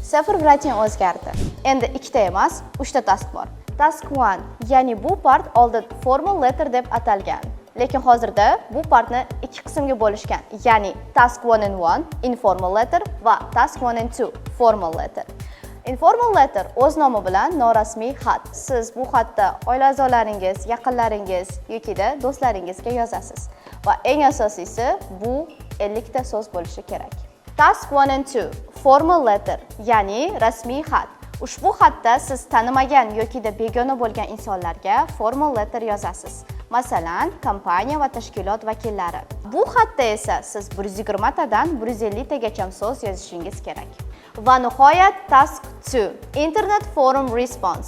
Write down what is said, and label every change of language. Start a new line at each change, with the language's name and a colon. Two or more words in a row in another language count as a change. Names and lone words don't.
Uzbek: Sifr rating o'zgardi. Endi ikkita emas, 3 ta task bor. Task 1, ya'ni bu part oldin
English: formal letter
Uzbek: deb atalgan. Lekin hozirda bu partni ikki qismga bo'lishgan. Ya'ni
English: task 1 and 1, informal letter
Uzbek: va
English: task 1 and 2, formal letter. Informal letter
Uzbek: o'z nomi bilan norasmiy xat. Siz bu xatda oila a'zolaringiz, yaqinlaringiz yoki do'stlaringizga yozasiz. Va eng asosiysi bu 50 ta so'z bo'lishi kerak.
English: Task 1 and 2, formal letter,
Uzbek: ya'ni rasmiy xat. Ushbu xatda siz tanimagan yoki begona bo'lgan insonlarga
English: formal letter
Uzbek: yozasiz. Masalan, kompaniya va tashkilot vakillari. Bu xatda esa siz 120 tadan 150 tagacha so'z yozishingiz kerak. Va nihoyat
English: task 2, internet forum response.